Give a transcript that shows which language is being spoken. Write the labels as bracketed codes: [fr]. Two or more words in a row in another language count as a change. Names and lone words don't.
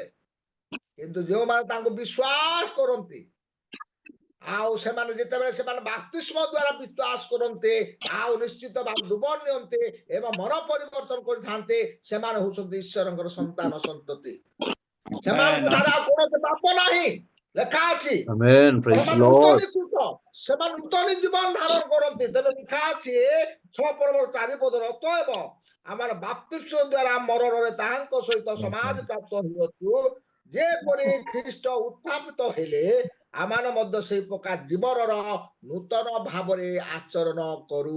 [or] କିନ୍ତୁ ଯେଉଁମାନେ ତାଙ୍କୁ ବିଶ୍ୱାସ କରନ୍ତି, ଆଉ ସେମାନେ ଯେତେବେଳେ ସେମାନେ ବାପ୍ତିସ୍ମ ଦ୍ୱାରା ବିଶ୍ୱାସ କରନ୍ତି, ଆଉ ନିଶ୍ଚିତ ଭାବେ ଡୁବ ନିଅନ୍ତି ଏବଂ ମନ ପରିବର୍ତ୍ତନ କରିଥାନ୍ତି, ସେମାନେ ହଉଛନ୍ତି ଈଶ୍ୱରଙ୍କର ସନ୍ତାନ ସନ୍ତତି। ସେମାନଙ୍କ ଠାରେ ଆଉ କୌଣସି ପାପ ନାହିଁ। ଲେଖା ଅଛି [en] Amen. Praise the [or] ସେମାନେ [en] Lord. [or] ନୂତନୀକୃତ, ସେମାନେ ନୂତନ ଜୀବନ ଧାରଣ କରନ୍ତି। ତେଣୁ ଲେଖା ଅଛି 6 ପର୍ବର 4 ପଦରେ, ଅତଏବ ଆମର ବାପ୍ତିସ୍ମ ଦ୍ୱାରା ମରଣରେ ତାହାଙ୍କ ସହିତ ସମାଧି ପ୍ରାପ୍ତ ହୋଇଅଛୁ, ଯେପରି ଖ୍ରୀଷ୍ଟ ଉତ୍ଥାପିତ ହେଲେ ଆମମାନେ ମଧ୍ୟ ସେଇ ପ୍ରକାର ଜୀବନର ନୂତନ ଭାବରେ ଆଚରଣ କରୁ।